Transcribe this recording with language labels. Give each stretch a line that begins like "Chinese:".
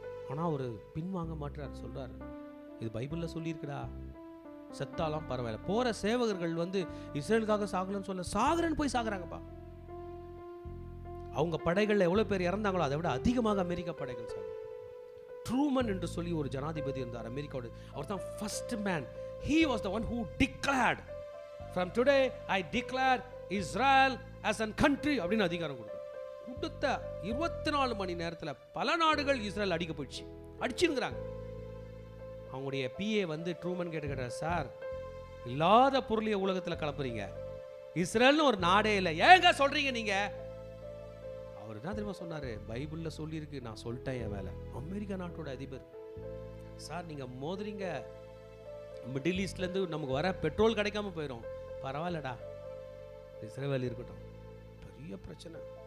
Tamil: ஆனால் அவர் பின்வாங்க மாட்டார். சொல்கிறார், இது பைபிளில் சொல்லியிருக்குடா, செத்தாலாம் பரவாயில்ல. போகிற சேவகர்கள் வந்து இஸ்ரேலுக்காக சாகலன்னு சொல்ல, சாகுறன்னு போய் சாகுறாங்கப்பா. அவங்க படைகளில் எவ்வளோ பேர் இறந்தாங்களோ அதை விட அதிகமாக அமெரிக்கா படைகள் சாகும். ட்ரூமன் என்று சொல்லி ஒரு ஜனாதிபதி இருந்தார் அமெரிக்காவோட. அவர் தான் first man.
English: He was the one who declared, from today I declare Israel as a country
Tamil: அப்படின்னு அதிகாரம் கொடுத்த 24 மணி நேரத்தில் பல நாடுகள் இஸ்ரேல் அடிக்க போயிடுச்சு, அடிச்சுங்கிறாங்க. அவங்களுடைய பிஏ வந்து ட்ரூமன் கேட்டார், சார் இல்லாத பொருளிய உலகத்தில் கலப்புறீங்க, இஸ்ரேல்னு ஒரு நாடே இல்லை, ஏங்க சொல்றீங்க நீங்க? அவர் என்ன தெரியுமா சொன்னாரு, பைபிள்ல சொல்லியிருக்கு, நான் சொல்லிட்டேன் என் வேலை. அமெரிக்கா நாட்டோட அதிபர், சார் நீங்க மோதுறீங்க, மிடில் ஈஸ்ட்லேருந்து நமக்கு வர பெட்ரோல் கிடைக்காம போயிடும், பரவாயில்லடா இஸ்ரேல் இருக்கட்டும், பெரிய பிரச்சனை.